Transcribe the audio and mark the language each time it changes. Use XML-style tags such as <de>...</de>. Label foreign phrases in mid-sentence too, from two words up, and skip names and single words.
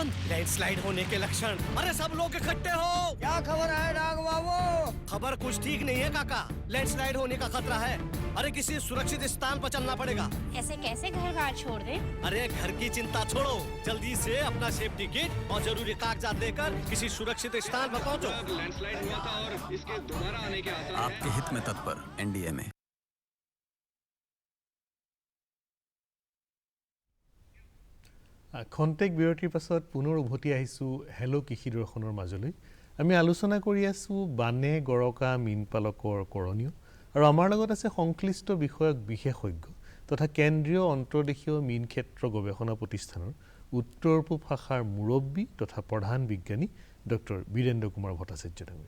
<hi>बंद लैंडस्लाइड होने के लक्षण अरे सब लोग इकट्ठे हो क्या खबर है डाग बाबू खबर कुछ ठीक नहीं है काका लैंडस्लाइड होने का खतरा है अरे किसी सुरक्षित स्थान पर चलना पड़ेगा। ऐसे कैसे घर बार छोड़ दे? अरे घर की चिंता छोड़ो, जल्दी से अपना</hi> <en>safety kit</en> <hi>और जरूरी कागजात लेकर किसी सुरक्षित स्थान पर पहुंचो। लैंडस्लाइड हुआ था और इसके दोबारा आने के आसार हैं। आपके हित में तत्पर एनडीए में।</hi> <as>খন্তেক বিৰতিৰ পাছত পুনৰ উভতি আহিছোঁ হেল্ল' কৃষি দৰ্শনৰ মাজলৈ। আমি আলোচনা কৰি আছোঁ বানে গৰকা মীন পালকৰ কৰণীয় আৰু আমাৰ লগত আছে সংশ্লিষ্ট বিষয়ক বিশেষজ্ঞ তথা কেন্দ্ৰীয় অন্তৰ্দেশীয় মীন ক্ষেত্ৰ গৱেষণা প্ৰতিষ্ঠানৰ উত্তৰ পূব শাখাৰ মুৰব্বী তথা প্ৰধান বিজ্ঞানী ডক্টৰ বীৰেন্দ্ৰ কুমাৰ ভট্টাচাৰ্য ডাঙৰীয়া।</as>